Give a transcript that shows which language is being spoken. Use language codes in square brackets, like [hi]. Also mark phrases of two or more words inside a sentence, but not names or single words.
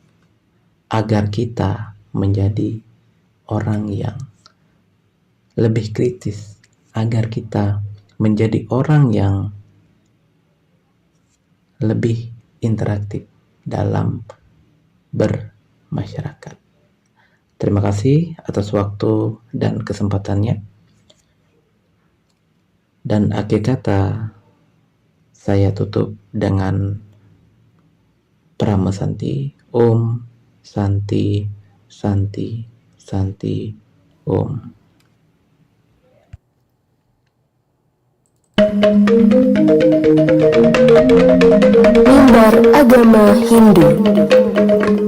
[id] Agar kita menjadi orang yang lebih kritis, agar kita menjadi orang yang lebih interaktif dalam bermasyarakat. Terima kasih atas waktu dan kesempatannya. Dan akhir kata, saya tutup dengan Prama Santi. [sa] Om Santi Santi Santi Om. [id] Mimbar Agama Hindu.